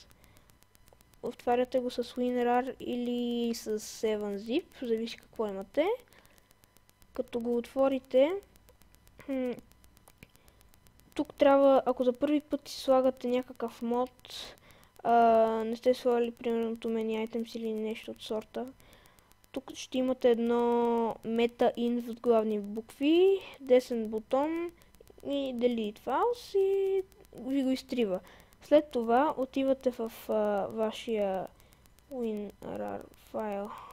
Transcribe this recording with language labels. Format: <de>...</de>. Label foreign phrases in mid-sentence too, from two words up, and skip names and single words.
<bg>Отваряте го с WinRAR или с 7zip, зависи какво имате. Като го отворите, тук трябва, ако за първи път си слагате някакъв мод, не сте слагали примерно</bg> <en>to many items</en> <bg>или нещо от сорта, тук ще имате едно meta-in в главни букви, десен бутон и</bg> <en>delete files</en> <bg>и ви го изтрива. След това отивате в вашия WinRAR файл.</bg>